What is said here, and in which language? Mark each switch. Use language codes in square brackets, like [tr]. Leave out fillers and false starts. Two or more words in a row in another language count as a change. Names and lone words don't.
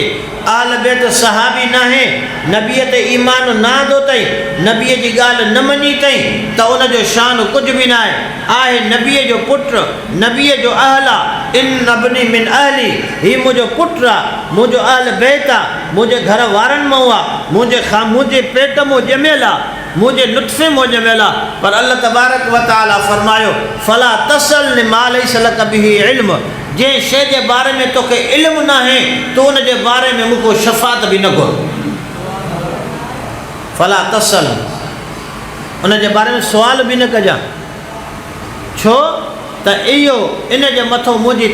[sd] अहल बैत सहाबी न आहे, नबीअ ते ईमान न आंदो अथई, नबीअ जी ॻाल्हि न मञी अथई त उनजो शान कुझु बि न आहे नबीअ जो पुटु, नबीअ जो अहल आहे। [ar] إن ابني من أهلي, [sd] हीउ मुंहिंजो पुटु आहे, मुंहिंजो अहल बैत आहे, मुंहिंजे घर वारनि मां आहे, मुंहिंजे पेट मां ॼमियल आहे, मुंहिंजे नुत्फ़े मां ॼमियल आहे। [ar] پر الله تبارك وتعالى فرمايو فلا تسأل لما ليس لك به علم, [sd] जंहिं शइ जे बारे में तोखे इल्मु न आहे तो उन जे बारे में मूंखो शफ़ात बि न घुर। [ar] فلا تسأل, [sd] उन जे बारे में सुवाल बि न कजां, छो त इहो इन जे मथां मुंहिंजी